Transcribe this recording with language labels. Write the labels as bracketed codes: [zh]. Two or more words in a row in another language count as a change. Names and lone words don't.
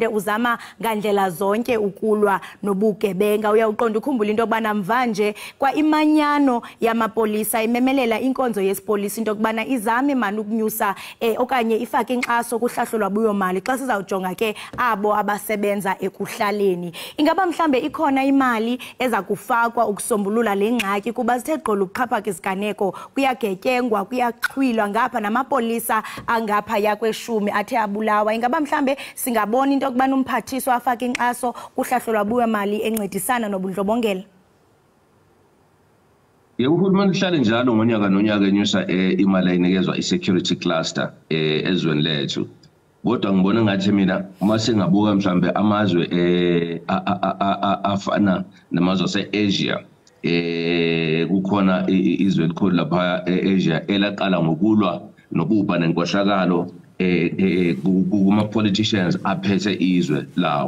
[xh] uzama ngandlela zonke ukulwa nobugebenga uyawuqonda ukhumbula into yokubana mvanje kwa imanyano yamapolisa imemelela inkonzo yesipolisi into yokubana izame mani ukunyusa okanye ifake inkxaso kuhlahlo lwabuyomali xa sizawujonga ke abo abasebenza ekuhlaleni ingaba mhlambe ikhona imali eza kufakwa ukusombulula le ngxaki kuba sithe gqolo ukuxhaphaka isiganeko lapho kuyagetyengwa kuyaxhwilwa ngapha namapolisa angapha yakweshumi athe abulawa. Ingaba mhlambe singabona into okubana umphathiswa afaka inkxaso kuhlahlo lwabiwomali encedisana nobundlobongela. [zu] Uhulumeni uhlale njalo ngonyaka nonyaka enyusa imali ayinikezwa i-security cluster ezweni lethu. Kodwa ngibona ngathi mina uma singabuka mhlambe amazwe afana namazwe ase-Asia kukhona izwe elikhulu lapha e-Asia elaqala ngokulwa nobubha nenkohlakalo kuma-politicians aphethe izwe lawo.